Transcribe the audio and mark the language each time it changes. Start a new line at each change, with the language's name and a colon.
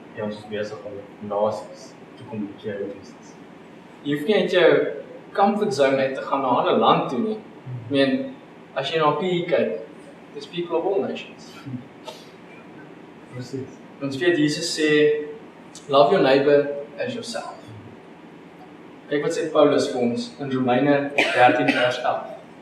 Afrikaans: En ons is besig om met nasies te kommunikeer met Jesus. Jy hoef nie uit jou comfort zone uit te gaan na 'n ander land toe nie.
English: I mean,
Afrikaans: as jy na PE kyk,
English: there's people of all nations.
Afrikaans: Precies. Ons weet Jesus sê,
English: love your neighbor as yourself.
Afrikaans: Kyk wat sê Paulus vir ons in Romeine 13 vers 11.